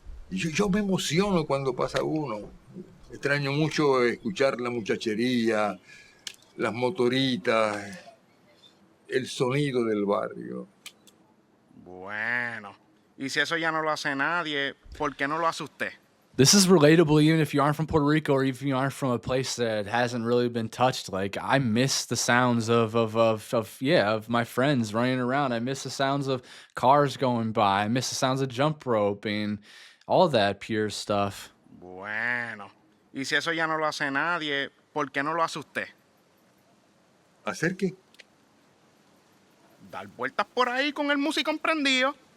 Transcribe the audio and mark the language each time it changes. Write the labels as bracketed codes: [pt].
[es] Yo me emociono cuando pasa uno. Extraño mucho escuchar la muchachería, las motoritas, el sonido del barrio. Bueno, y si eso ya no lo hace nadie, ¿por qué no lo hace usted? [en] This is relatable even if you aren't from Puerto Rico or if you aren't from a place that hasn't really been touched. Like, I miss the sounds of my friends running around. I miss the sounds of cars going by. I miss the sounds of jump rope and all that pure stuff. [es] Bueno, y si eso ya no lo hace nadie, ¿por qué no lo hace usted? ¿Hacer qué? Dar vueltas por ahí con el músico prendido.